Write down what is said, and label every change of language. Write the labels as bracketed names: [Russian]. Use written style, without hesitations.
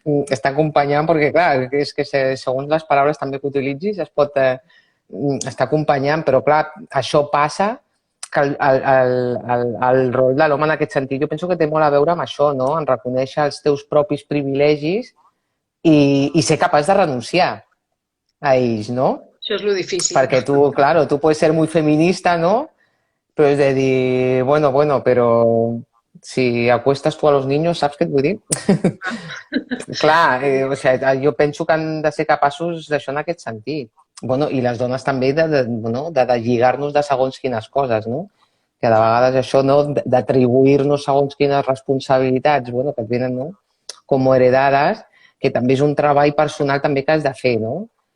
[Catalan] Està acompanyant perquè, clar, és que segons les paraules també que utilitzis es pot estar acompanyant, però, clar, això passa que el rol de l'home en aquest sentit jo penso que té molt a veure amb això, no? En reconèixer els teus propis privilegis i ser capaç de renunciar a ells, no? Això és lo difícil. Perquè [Spanish] tu puedes ser muy feminista, ¿no? Pero es de dir, bueno, pero si acuestas tú a los niños, [Catalan] saps què et vull dir? Clar, jo penso que han de ser capaços d'això en aquest sentit. I les dones també de lligar-nos de segons quines coses, no? Que de vegades això, no? D'atribuir-nos segons quines responsabilitats, que et venen com heredades, que també és un treball personal també que has de fer, no?